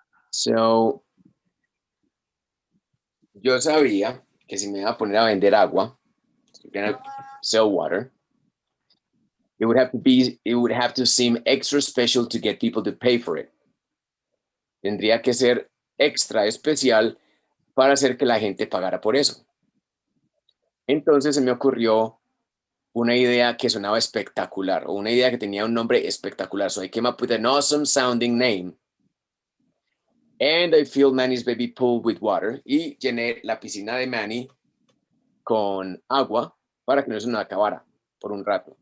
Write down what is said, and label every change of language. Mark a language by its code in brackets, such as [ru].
[en] So, [es] yo sabía que si me iba a poner a vender agua, [en] you're gonna sell water, it would have to seem extra special to get people to pay for it. [es] Tendría que ser extra especial para hacer que la gente pagara por eso. Entonces se me ocurrió una idea que sonaba espectacular, o una idea que tenía un nombre espectacular. [en] So I came up with an awesome sounding name. And I filled Manny's baby pool with water. [es] Y llené la piscina de Manny con agua para que no se nos acabara por un rato.